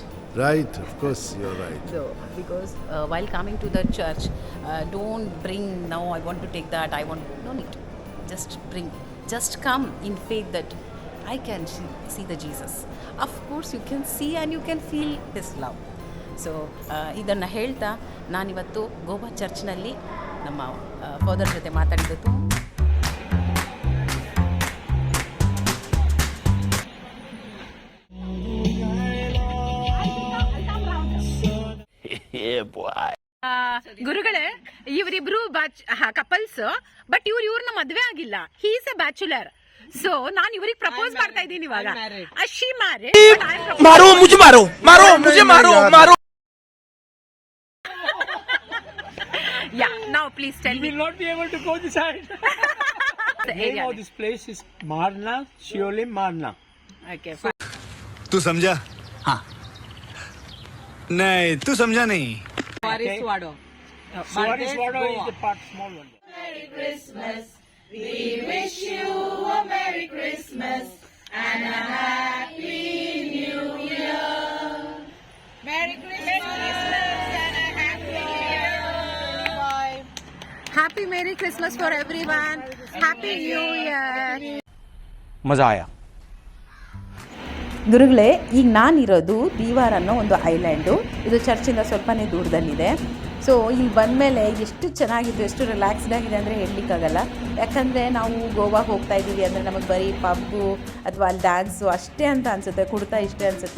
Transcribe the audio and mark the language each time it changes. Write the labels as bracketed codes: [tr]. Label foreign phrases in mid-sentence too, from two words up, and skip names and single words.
[en] Right, of course, you're right. So, because while coming to the church, don't bring, now I want to take that, I want, no need. Just bring, just come in faith that I can see the Jesus. Of course, you can see and you can feel His love. [kn] ಸೊ ಇದನ್ನು ಹೇಳ್ತಾ ನಾನಿವತ್ತು ಗೋವಾ ಚರ್ಚ್ನಲ್ಲಿ ನಮ್ಮ ಫಾದರ್ ಜೊತೆ ಮಾತಾಡಿದ್ದು. ಗುರುಗಳೇ, ಇವರಿಬ್ರು ಕಪಲ್ಸ್, ಬಟ್ ಇವ್ರನ್ನ ಮದ್ವೆ ಆಗಿಲ್ಲ. [en] he is a bachelor. [kn] ಸೊ ನಾನು ಇವ್ರಿಗೆ ಪ್ರಪೋಸ್ ಮಾಡ್ತಾ ಇದ್ದೀನಿ ಇವಾಗ. [en] she married. [hi] ಮಾರೋ ಮುझे मारो मारो मुझे मारो मारो. [en] Yeah, now please tell me. You will not be able to go this side. The name of this place is Marna, Shiole Marna. Okay. [hi] तू समझा? हाँ. नहीं, तू समझा नहीं. [en] Swariswado. Swariswado is the part small one. Merry Christmas. We wish you a Merry Christmas and a Happy New Year. Merry Christmas and a Happy New Year. Happy Merry Christmas for everyone. Happy New Year. [hi] मजा आया. [kn] ಗುರುಗಳೇ, ಈಗ ನಾನಿರೋದು ದೀವಾರ್ ಅನ್ನೋ ಒಂದು ಐಲ್ಯಾಂಡು. ಇದು ಚರ್ಚಿಂದ ಸ್ವಲ್ಪನೇ ದೂರದಲ್ಲಿದೆ. ಸೊ ಇಲ್ಲಿ ಬಂದಮೇಲೆ ಎಷ್ಟು ಚೆನ್ನಾಗಿತ್ತು, ಎಷ್ಟು ರಿಲ್ಯಾಕ್ಸ್ಡ್ ಆಗಿದೆ ಅಂದರೆ ಹೇಳಲಿಕ್ಕಾಗಲ್ಲ. ಯಾಕಂದರೆ ನಾವು ಗೋವಾಗೆ ಹೋಗ್ತಾ ಇದ್ದೀವಿ ಅಂದರೆ ನಮಗೆ ಬರೀ ಪಬ್ಬು ಅಥವಾ ಅಲ್ಲಿ ಡ್ಯಾನ್ಸು ಅಷ್ಟೇ ಅಂತ ಅನಿಸುತ್ತೆ, ಕುಡ್ತಾ ಇಷ್ಟೇ ಅನಿಸುತ್ತೆ.